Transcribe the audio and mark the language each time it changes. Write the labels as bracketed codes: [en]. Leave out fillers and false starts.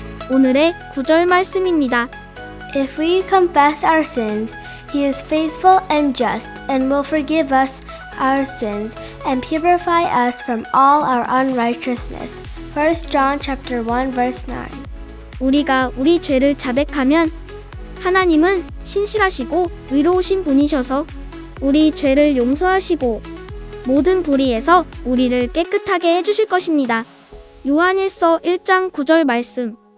[ko] 오늘의 구절 말씀입니다. [en] If we confess our sins, He is faithful and just and will forgive us our sins and purify us from all our unrighteousness. 1 John chapter 1 verse 9. [ko] 우리가 우리 죄를 자백하면 하나님은 신실하시고 의로우신 분이셔서 우리 죄를 용서하시고 모든 불의에서 우리를 깨끗하게 해주실 것입니다. 요한일서 1장 9절 말씀.